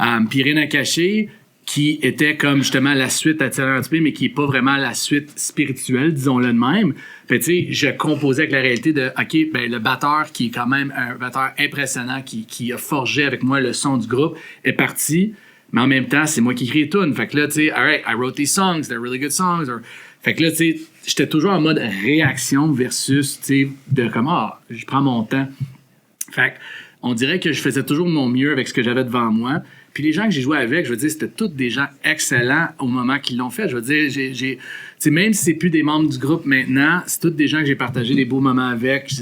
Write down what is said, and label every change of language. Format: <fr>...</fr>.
<fr>Puis Rien à cacher, qui était comme justement la suite à Tirer Anticipé, mais qui n'est pas vraiment la suite spirituelle, disons-le de même. Fait tu sais, je composais avec la réalité de, OK, ben le batteur, qui est quand même un batteur impressionnant, qui a forgé avec moi le son du groupe, est parti. Mais en même temps, c'est moi qui écris les tunes. Fait que là, tu sais,</fr> <en>all right, I wrote these songs, they're really good songs.</en> <fr>Fait que là, tu sais, j'étais toujours en mode réaction versus, tu sais, de comme, je prends mon temps. Fait que, on dirait que je faisais toujours mon mieux avec ce que j'avais devant moi. Puis les gens que j'ai joué avec, je veux dire, c'était tous des gens excellents au moment qu'ils l'ont fait. Je veux dire, tu sais, même si c'est plus des membres du groupe maintenant, c'est tous des gens que j'ai partagé des beaux moments avec.</fr>